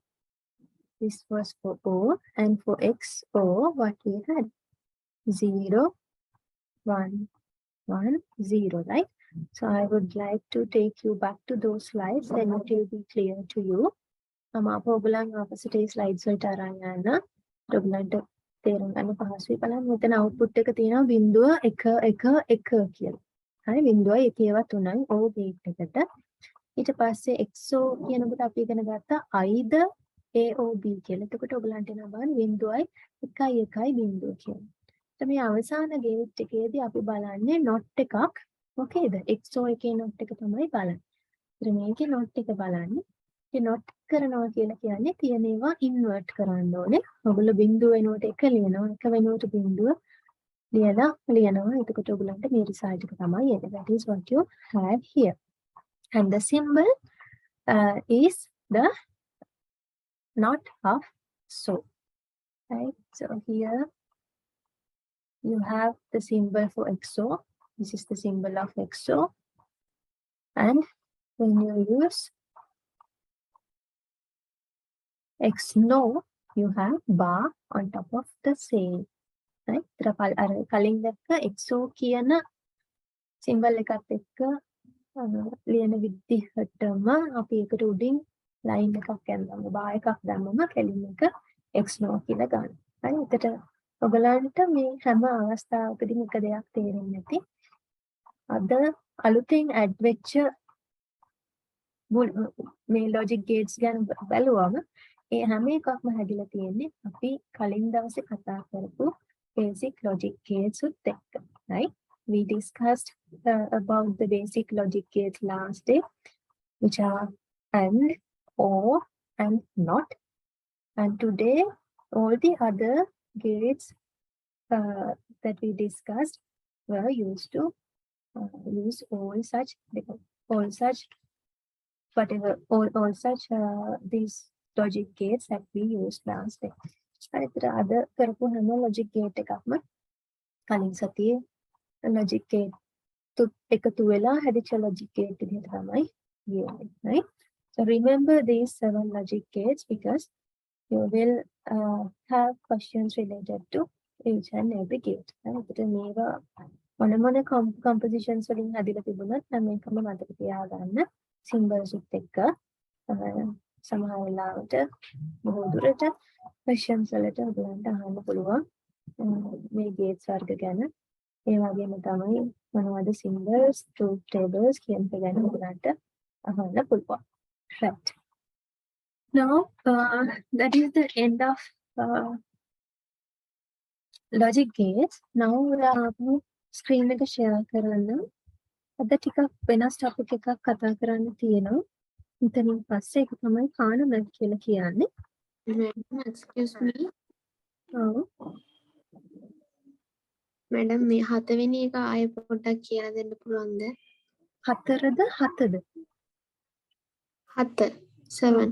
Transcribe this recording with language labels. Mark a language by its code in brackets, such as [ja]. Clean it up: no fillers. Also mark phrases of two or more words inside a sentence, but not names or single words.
[en] This was for O, and for XO, what we had? 0, 1, 1, 0, right? So I would like to take you back to those slides, then it will be clear to you. [si] ඔයගොල්ලන් [en] opposite slides [si] වලට අරන් යන්න. ඔයගොල්ලන්ට තේරුම් ගන්න පහසුයි. බලන්න මෙතන output එක තියෙනවා 0.1 කියලා. හරි 0.1 3යි [en] O gate [si] එකට. ඊට පස්සේ XO කියනකොට අපි ඉගෙන ගත්තා [en] either A or B [si] කියලා. එතකොට ඔයගොල්ලන්ට එනවා බලන්න 0.1 කියලා. මේ අවසාන ගේට් එකේදී අපි බලන්නේ not එකක්. ඕකේද? XO එකේ not එක තමයි බලන්නේ. ඉතින් මේකේ not එක බලන්නේ. ඒ not කරනවා කියලා කියන්නේ තියෙන ඒවා invert කරන්න ඕනේ. ඔයගොල්ලෝ බිංදුව වෙනුවට එක ලියනවා. එක වෙනුවට බිංදුව ලියනවා. එතකොට ඔයගොල්ලන්ට මේ result එක තමයි එන්නේ. [en] That is what you have here. And the symbol is the not of so. Right? So here you have the symbol for XO. This is the symbol of XO. And when you use XNO, you have bar on top of the same. Right? [si] කලින් දැක්ක XO කියන symbol එකත් එක්ක ලියන විදිහටම අපි ඒකට උඩින් line එකක් ඇඳලා bar එකක් දැම්මම කලින් එක XNO කියලා ගන්න. හරි? එතකොට ඔයගලන්ට මේ හැම අවස්ථාවකදීම එක දෙයක් තේරෙන්නේ නැති. අද අලුතෙන් add වෙච්ච මේ [en] logic gates [si] ගැන බලුවම ඒ හැම එකක්ම හැදිලා තියෙන්නේ අපි කලින් දවසේ කතා කරපු [en] basic logic gates [si] උත් එක්ක. [en] Right? We discussed about the basic logic gates last day, which are AND, OR, and NOT. And today, all the other gates that we discussed were used to use all such these logic gates that we used last day. [si] අර අද කරපු හැම [en] logic gate [si] එකක්ම කලින් සතියේ [en] logic gate [si] එකතු වෙලා හැදිච්ච [en] logic gate [si] විදිහට තමයි ගියන්නේ. [en] Right? So remember these 7 logic gates because you will have questions related to each and every gate. [si] ඒකට මේවා මොන compositions වලින් හදිලා තිබුණත් නම් මේකම මතක තියාගන්න symbols උත් එක්ක සමහර වෙලාවට බොහෝ දුරට questions වලට ඔයගලන්ට අහන්න පුළුවන් මේ gates වර්ග ගැන. ඒ වගේම තමයි මොනවද [en] symbols, truth tables [si] කියන එක ගැන ඔයගලන්ට අහන්න පුළුවන්. [en] Right. Now, that is the end of logic gates. Now, screen [si] එක share කරන්න. අද ටිකක් වෙනස් topic එකක් කතා කරන්න තියෙනවා. ඉතින් පස්සේ ඒක තමයි Karnaugh Map කියලා කියන්නේ. [en] Excuse me. [si] ඔව්. Madam, මේ 7 වෙනි එක ආයෙ පොඩ්ඩක් කියලා දෙන්න පුළුවන්ද? 4ද 7ද? 7. 7.